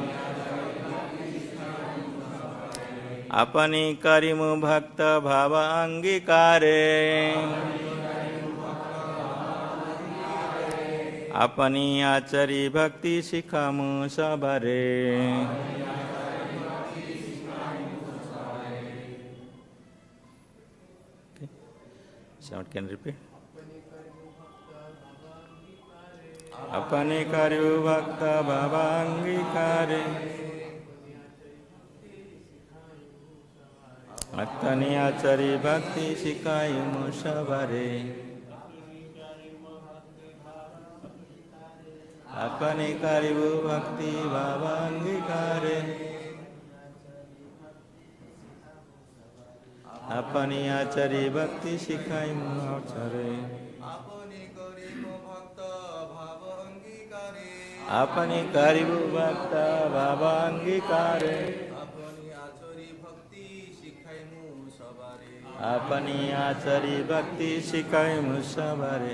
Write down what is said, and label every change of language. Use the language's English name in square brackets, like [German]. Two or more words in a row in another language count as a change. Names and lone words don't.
[Bangla] আপনি করিমু ভক্তভাব অঙ্গীকারে. আপনি আচরি ভক্তি শিখাইমু সবারে. [English] Okay. Someone can repeat. [Bangla] আপনি করিমু ভক্তভাব অঙ্গীকারে. আপনি আচরি ভক্তি শিখাইমু সবারে. আপনি করিমু ভক্তিভাব অঙ্গীকারে. আপনি আচরি ভক্তি শিখাইমু আচরে. আপনি করিমু ভক্তভাব অঙ্গীকারে. আপনি আচরি ভক্তি শিখাইমু সবারে.